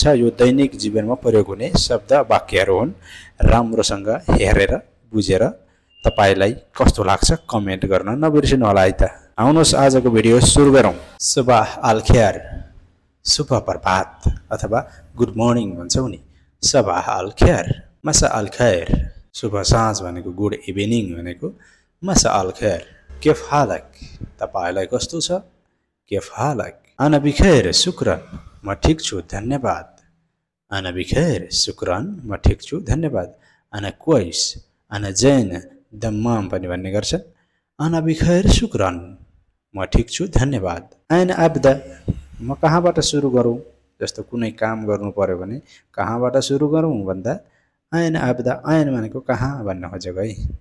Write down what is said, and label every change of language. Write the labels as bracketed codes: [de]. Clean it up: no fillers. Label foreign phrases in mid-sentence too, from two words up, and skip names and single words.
[ne] यो दैनिक जीवनमा प्रयोग हुने शब्द वाक्यहरू हुन्। राम्रोसँग हेरेर बुझेर तपाईलाई कस्तो लाग्छ कमेन्ट गर्न नबिर्सिनु होला है त। आउनुहोस् आजको भिडियो सुरु गरौँ। [ar] صباح الخير, [ne] शुभ प्रभात अथवा [en] good morning [ne] भन्छौं नि। [ar] صباح الخير، مساء الخير. [ne] शुभ साँझ भनेको [en] good evening [ar] भनेको مساء الخير. كيف حالك, [ne] तपाईलाई कस्तो छ? [ar] كيف حالك. أنا بخير شكرا, [ne] म ठीक छु धन्यवाद। [ar] أنا بخير شكرا, [ne] म ठीक छु धन्यवाद। [ar] أنا كويس، أنا زين تمام [ne] पनि भन्ने गर्छन्। [ar] أنا بخير شكرا, [ne] म ठीक छु धन्यवाद। [ar] أين أبدأ, [ne] म कहाँबाट सुरु गरौँ? जस्तो कुनै काम गर्नु पर्यो भने कहाँबाट सुरु गरौँ भन्दा [ar] أين أبدأ, [ne] ऐन भनेको कहाँ भन्न खोजेको है।